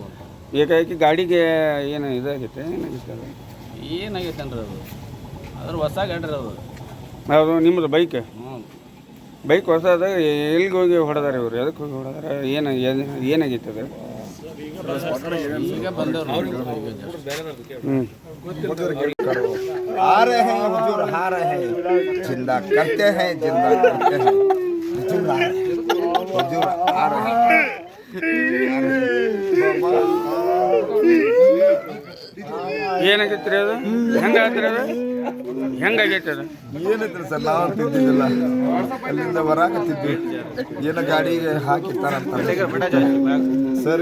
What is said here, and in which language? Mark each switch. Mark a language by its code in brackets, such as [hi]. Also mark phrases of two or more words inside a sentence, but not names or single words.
[kn] ಏಕಾಏಕಿ ಗಾಡಿಗೆ ಏನು ಇದಾಗೈತೆ? ಏನಾಗೈತೆ ಅನ್ರಿ ಅದು? ಅದ್ರ ಹೊಸ ಗಾಡಿ ಅದು. ಅದು ನಿಮ್ಮದು ಬೈಕ್? ಬೈಕ್ ಹೊಸದ. ಎಲ್ಲಿಗೆ ಹೋಗಿ ಹೊಡೆದಾರ ಇವರು? ಎದಕ್ಕೆ ಹೋಗಿ ಹೊಡೆದಾರ? ಏನಾಗೈತೆ ಅದು? ಈಗ ಬಂದವ್ರು. [hi] आ रहे हैं हुजूर, आ रहे हैं, जिंदा करते हैं, जिंदा करते हैं, हुजूर आ रहे हैं। [kn] ಏನಾಗೈತ್ರಿ ಅದು? ಹೆಂಗಾಗ್ತರಿ ಅದು? ಹೆಂಗಾಗೈತೆ ಅದು? ಏನೈತ್ರಿ ಸರ್, ನಾವು ತಿಂದಿದ್ದಿಲ್ಲ. ಅಲ್ಲಿಂದ ಬರಾಕತ್ತಿದ್ವಿ. ಏನೋ ಗಾಡಿಗೆ ಹಾಕಿರ್ತಾರಂತ ಸರ್.